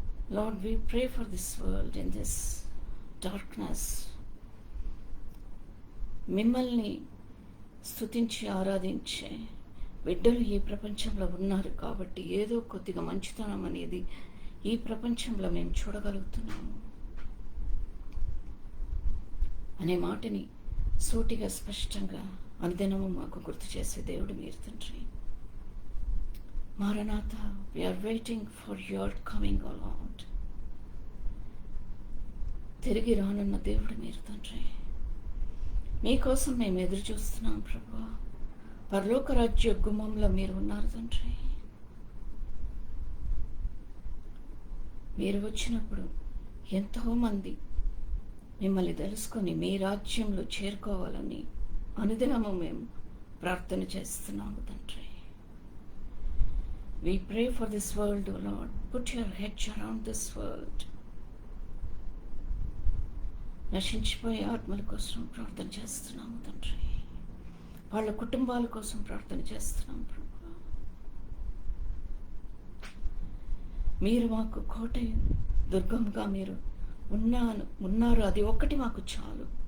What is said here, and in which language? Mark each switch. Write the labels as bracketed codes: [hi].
[en] Lord, we pray for this world in this darkness. [te] మిమ్మల్ని స్తుతించి ఆరాధించే బిడ్డలు ఈ ప్రపంచంలో ఉన్నారు కాబట్టి ఏదో కొద్దిగా మంచితనం అనేది ఈ ప్రపంచంలో మేము చూడగలుగుతున్నాము అనే మాటని సూటిగా స్పష్టంగా అనుదినము మాకు గుర్తు చేసే దేవుడు మీరు తండ్రి. [en] Maranatha, we are waiting for your coming, O Lord. [te] తిరిగి రానున్న దేవుడు మీరు తండ్రి. మీకోసం మేము ఎదురు చూస్తున్నాం ప్రభు. పరలోక రాజ్య గుమ్మంలో మీరు ఉన్నారు తండ్రి. మీరు వచ్చినప్పుడు ఎంతోమంది మిమ్మల్ని తెలుసుకొని మీ రాజ్యంలో చేరుకోవాలని అనుదినము మేము ప్రార్థన చేస్తున్నాము తండ్రి. [en] We pray for this world, O Lord. Put your hedge around this world. [te] నశించిపోయే ఆత్మల కోసం ప్రార్థన చేస్తున్నాము తండ్రి. వాళ్ళ కుటుంబాల కోసం ప్రార్థన చేస్తున్నాం ప్రభు. మీరు మాకు కోట దుర్గంగా మీరు ఉన్నారు, అది ఒక్కటి మాకు చాలు.